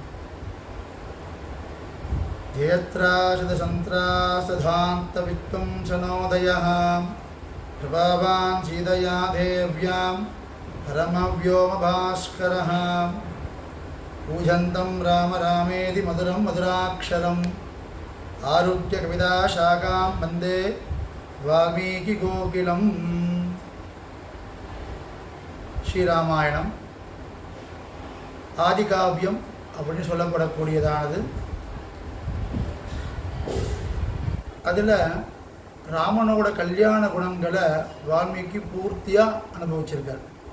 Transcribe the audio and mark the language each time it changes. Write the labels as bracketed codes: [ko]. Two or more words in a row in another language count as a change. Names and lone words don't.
[sa] जयत्राशदसन्त्रासधान्तवित्वंसनोदयः कृपावान् सीतया देव्यां परमव्योमभास्करः पूजन्तं राम रामेति मधुरं मधुराक्षरम् आरुह्यकविताशाखां वन्दे वाल्मीकिकोकिलम्। [ta] ஸ்ரீராமாயணம் ஆதிகாவியம் அப்படின்னு சொல்லப்படக்கூடியதானது. அதில் ராமனோட கல்யாண குணங்களை வால்மீகி பூர்த்தியாக அனுபவிச்சிருக்கார்.